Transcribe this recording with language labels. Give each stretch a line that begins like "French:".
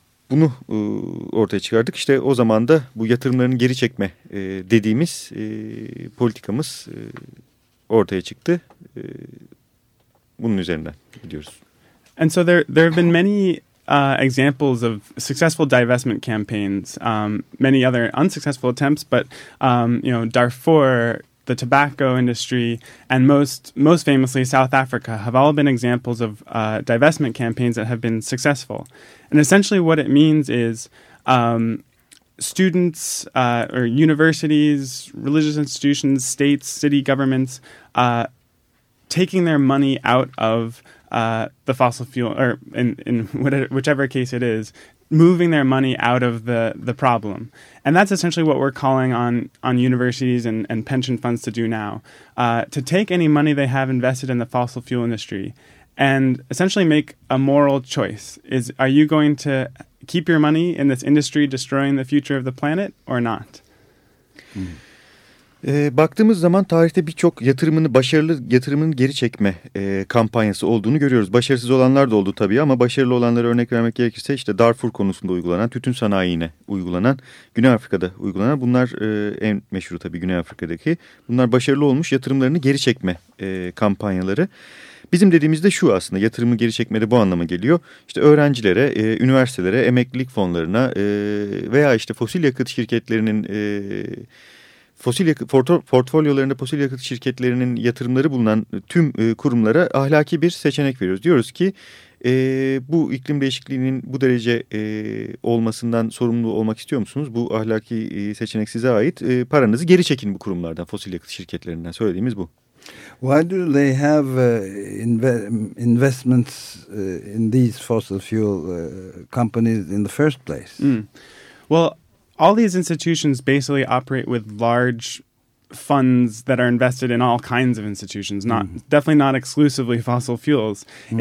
Turkish: Bunu ortaya çıkardık. İşte o zaman da bu yatırımların geri çekme dediğimiz politikamız ortaya çıktı. Bunun üzerinden gidiyoruz.
English: And so there have been many examples of successful divestment campaigns, many other unsuccessful attempts, but you know, Darfur, the tobacco industry, and most famously South Africa have all been examples of divestment campaigns that have been successful. And essentially what it means is students or universities, religious institutions, states, city governments taking their money out of the fossil fuel, or in whichever case it is, moving their money out of the problem. And that's essentially what we're calling on universities and pension funds to do now, to take any money they have invested in the fossil fuel industry and essentially make a moral choice. Are you going to keep your money in this industry destroying the future of the planet or not? Hmm.
Turkish: Baktığımız zaman tarihte birçok başarılı yatırımın geri çekme kampanyası olduğunu görüyoruz. Başarısız olanlar da oldu tabii ama başarılı olanlara örnek vermek gerekirse işte Darfur konusunda uygulanan, tütün sanayine uygulanan, Güney Afrika'da uygulanan, bunlar en meşhur tabii Güney Afrika'daki. Bunlar başarılı olmuş yatırımlarını geri çekme kampanyaları. Bizim dediğimiz de şu aslında, yatırımı geri çekmede bu anlama geliyor. İşte öğrencilere, üniversitelere, emeklilik fonlarına veya işte fosil yakıt şirketlerinin fosil yakıt portfolyolarında fosil yakıt şirketlerinin yatırımları bulunan tüm kurumlara ahlaki bir seçenek veriyoruz. Diyoruz ki bu iklim değişikliğinin bu derece olmasından sorumlu olmak istiyor musunuz? Bu ahlaki seçenek size ait. Paranızı geri çekin bu kurumlardan, fosil yakıt şirketlerinden. Söylediğimiz bu.
English: Why do they have investments in these fossil fuel companies in the first place? Mm. Well, all these institutions basically operate with large funds that are invested in all kinds of institutions, not definitely not exclusively fossil fuels. Mm.